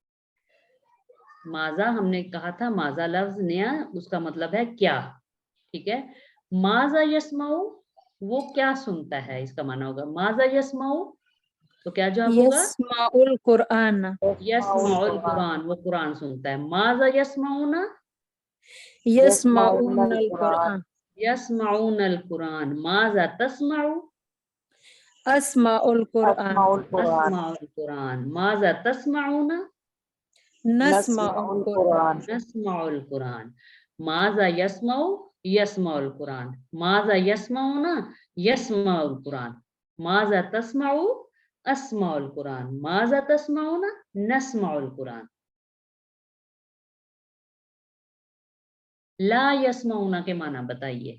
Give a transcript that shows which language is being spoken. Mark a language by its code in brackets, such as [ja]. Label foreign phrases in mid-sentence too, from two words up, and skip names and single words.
[hi] माजा हमने कहा था, माजा लफ्ज नया, उसका मतलब है क्या, ठीक है। [ar] ماذا يسمع [hi] वो क्या सुनता है, इसका माना होगा [ar] ماذا يسمع, [hi] तो क्या जवाब होगा? [ar] يسمع القرآن, يسمع القرآن [hi] वो कुरान सुनता है। [ar] ماذا يسمعون يسمعون القرآن, يسمعون القرآن. ماذا تسمع أسمع القرآن, أسمع القرآن, أسمع القرآن. ماذا تسمعون नस्माउल नस्माउल कुरआन, कुरान, نسمع القرآن. ماذا يسمع يسمع القرآن. ماذا يسمعون يسمع القرآن. ماذا تسمع أسمع القرآن. ماذا تسمعون نسمع القرآن. لا يسمعون [hi] के माना बताइए।